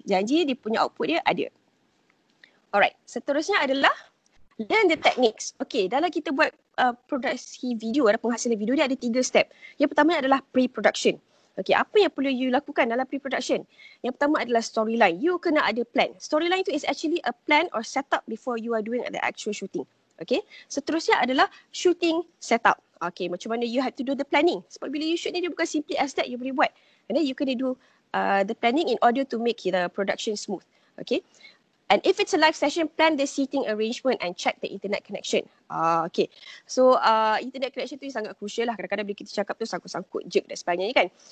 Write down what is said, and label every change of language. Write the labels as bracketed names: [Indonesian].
[Malay] Janji dia punya output dia ada. Alright, seterusnya adalah [English] learn the techniques. [Malay] Okay, dalam kita buat produksi video, ada penghasilan video, dia ada 3 step. Yang pertama adalah pre-production. Okay, apa yang perlu you lakukan dalam pre-production? Yang pertama adalah storyline. You kena ada plan. [English] Storyline itu is actually a plan or setup before you are doing the actual shooting. [Malay] Okay, seterusnya adalah [English] shooting setup. Okay, [Malay] macam mana [English] you have to do the planning. [Malay] Sebab bila [English] you shoot ni, dia bukan simply as that you [Malay] boleh buat. [English] And then you [Malay] kena [English] do the planning in order to make the production smooth. Okay. And if it's a live session, plan the seating arrangement and check the internet connection. [Malay] Okay. So internet connection tu sangat crucial lah. Kadang-kadang bila kita cakap tu sangkut-sangkut jerk dan sebagainya kan.